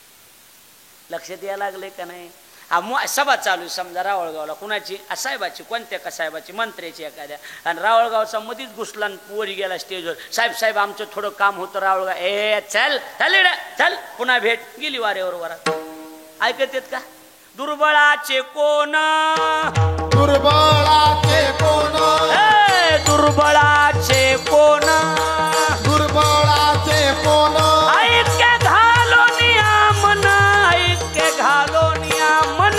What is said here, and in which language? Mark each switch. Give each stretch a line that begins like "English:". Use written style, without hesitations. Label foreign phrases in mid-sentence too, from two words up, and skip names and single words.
Marathi: लक्षात यायला लागलंय का नाही? सभा चालू आहे समजा रावळगावला, कुणाची साहेबाची, कोणत्या का साहेबाची, मंत्र्याची एखाद्या, आणि रावळगावचा मधीच घुसला वरी गेला स्टेजवर, साहेब आमचं थोडं काम होतं रावळगाव, चल चल पुन्हा भेट, गेली वाऱ्यावर वरात. ऐकत येत का? दुर्बळाचे कोण, दुर्बळाचे कोण, दुर्बळाचे कोण, दुर्बळाचे कोण, ऐक्य घालो नियामन, ऐक्य घालो नियामन,